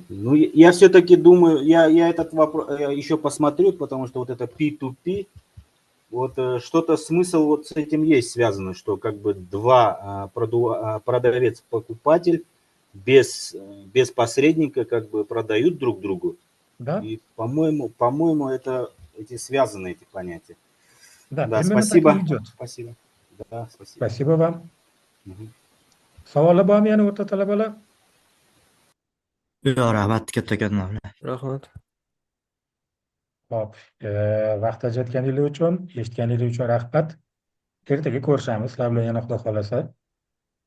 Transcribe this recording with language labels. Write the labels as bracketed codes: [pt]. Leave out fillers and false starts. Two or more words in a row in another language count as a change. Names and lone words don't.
[ru] Ну, я все-таки думаю, я этот вопрос еще посмотрю, потому что вот это P2P, вот что-то смысл вот с этим есть связано, что как бы два продавец-покупатель без посредника как бы продают друг другу. Да? И, по-моему, это эти связаны эти понятия. Да, Да, примерно так и спасибо. идет. Спасибо. Да, спасибо. Спасибо вам. Мгм. [uz] Savollar bormi yana o'rta talabalar? Yo'q, rahmat kattakon. Rahmat. Hop, vaqt ajratganingiz uchun, eshitganingiz uchun rahmat. Ertaga ko'rishamiz sizlar bilan yana Xudo xohlasa.